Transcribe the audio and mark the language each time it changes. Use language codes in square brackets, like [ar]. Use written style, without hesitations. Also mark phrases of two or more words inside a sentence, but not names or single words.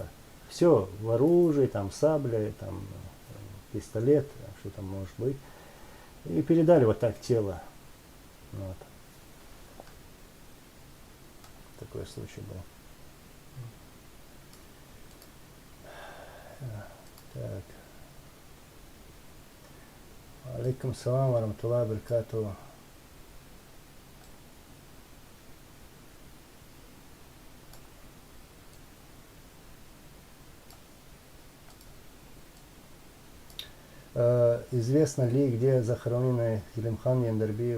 [ru] Все, в оружии, там сабля, там пистолет, что там может быть. И передали вот так тело. Вот. Такой случай был. Так. [ar] عليكم السلام و رحمة الله و بركاته. [ru] Известно ли, где захоронены Зелимхан Яндарбиев?